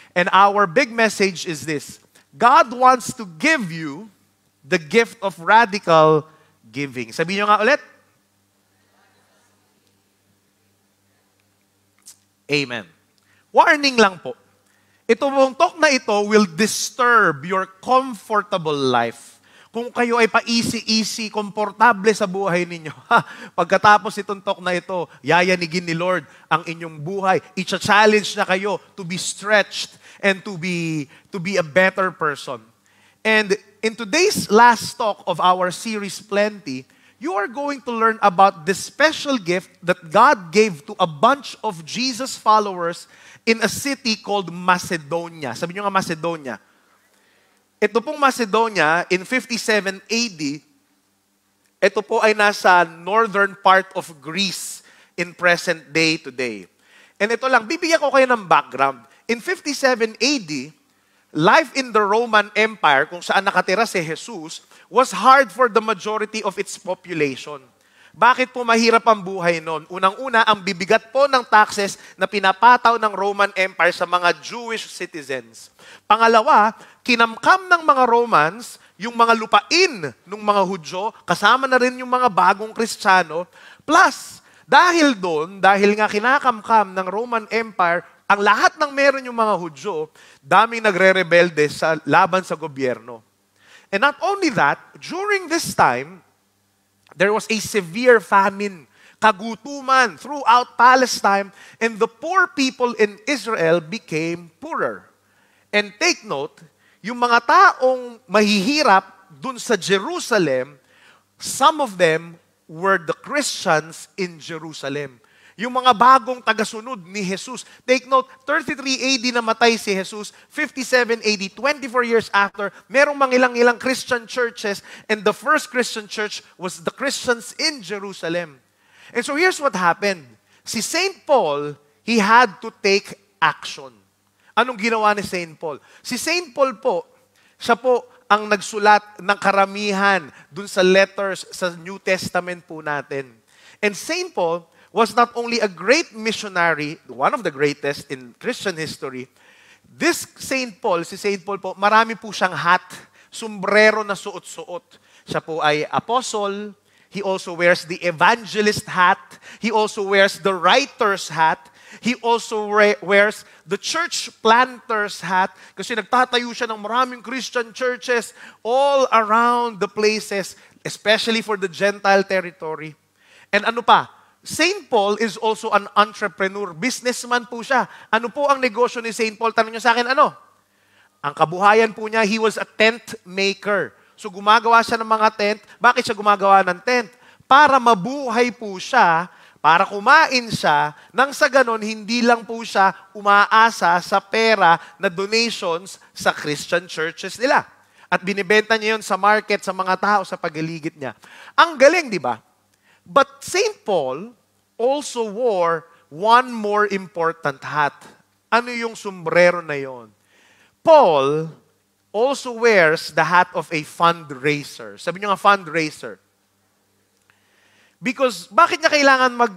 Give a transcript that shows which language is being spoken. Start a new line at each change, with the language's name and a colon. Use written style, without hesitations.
English: And our big message is this. God wants to give you the gift of radical giving. Sabihin nyo nga ulit. Amen. Warning lang po. Ito mong talk na ito will disturb your comfortable life.
Filipino: Kung kayo ay pa-easy, komportable sa buhay ninyo, pagkatapos itong talk na ito, yayanigin ni Lord ang inyong buhay.
English: I-challenge na kayo to be stretched and to be a better person. And in today's last talk of our series, Plenty, you are going to learn about this special gift that God gave to a bunch of Jesus followers in a city called Macedonia. Sabi nyo nga Macedonia.
Filipino: Ito pong Macedonia, in 57 AD, ito po ay nasa northern part of Greece in present day today. And ito lang, bibigyan ko kayo ng background.
English: In 57 AD, life in the Roman Empire, kung saan nakatira si Jesus, was hard for the majority of its population.
Filipino: Bakit po mahirap ang buhay noon? Unang-una, ang bibigat po ng taxes na pinapataw ng Roman Empire sa mga Jewish citizens. Pangalawa, kinamkam ng mga Romans yung mga lupain ng mga Hudyo, kasama na rin yung mga bagong Kristiyano. Plus, dahil nga kinakamkam ng Roman Empire, ang lahat ng meron yung mga Hudyo, daming nagre-rebelde sa laban sa gobyerno.
English: And not only that, during this time, there was a severe famine, kagutuman throughout Palestine, and the poor people in Israel became poorer. And take note, yung mga taong mahihirap dun sa Jerusalem, some of them were the Christians in Jerusalem.
Filipino: Yung mga bagong tagasunod ni Jesus.
English: Take note, 33 AD namatay si Jesus, 57 AD, 24 years after, merong mangilang-ilang Christian churches, and the first Christian church was the Christians in Jerusalem. And so here's what happened. Si St. Paul, he had to take action.
Filipino: Anong ginawa ni St. Paul? Si St. Paul po, siya po ang nagsulat ng karamihan dun sa letters sa New Testament po natin.
English: And St. Paul was not only a great missionary, one of the greatest in Christian history, this St. Paul, si St.
Filipino: Paul po, marami po siyang hat, sombrero na suot-suot.
English: Siya po ay apostle, he also wears the evangelist hat, he also wears the writer's hat, he also wears the church planter's hat, kasi nagtatayo siya ng maraming Christian churches all around the places, especially for the Gentile territory. And ano pa? St. Paul is also an entrepreneur.
Filipino: Businessman po siya. Ano po ang negosyo ni St. Paul? Tanong niyo sa akin, ano? Ang kabuhayan po niya, he was a tent maker. So gumagawa siya ng mga tent. Bakit siya gumagawa ng tent? Para mabuhay po siya, para kumain siya, nang sa ganon, hindi lang po siya umaasa sa pera na donations sa Christian churches nila. At binibenta niya yun sa market, sa mga tao, sa pagaligid niya. Ang galing, di ba? But St.
English: Paul also wore one more important hat.
Filipino: Ano yung sombrero na yon? Paul also wears the hat of a fundraiser. Sabi niyo nga, fundraiser. Because bakit niya kailangan